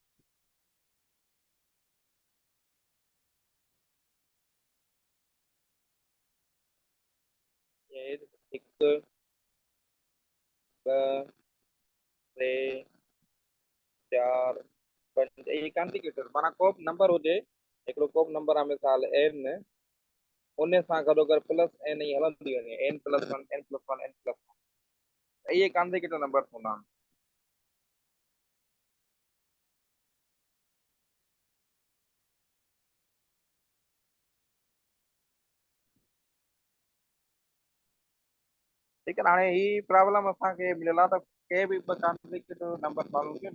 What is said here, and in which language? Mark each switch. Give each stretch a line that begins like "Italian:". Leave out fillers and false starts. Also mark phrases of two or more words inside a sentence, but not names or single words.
Sindhi: हिकु ॿ टे चार पंज ये कॉन्सिक्यूटिव माना को बि नंबर हुजे हिकिड़ो को बि नंबर आहे मिसाल एन उन सां गॾोगॾु
English: plus n
Sindhi: ई हलंदी वञे
English: n plus one n plus one n plus one
Sindhi: इहे
English: consecutive number
Sindhi: हूंदा आहिनि ठीकु आहे हाणे ही प्रॉब्लम असांखे मिलियल आहे त के बि ॿ
English: consecutive number
Sindhi: मालूम कयो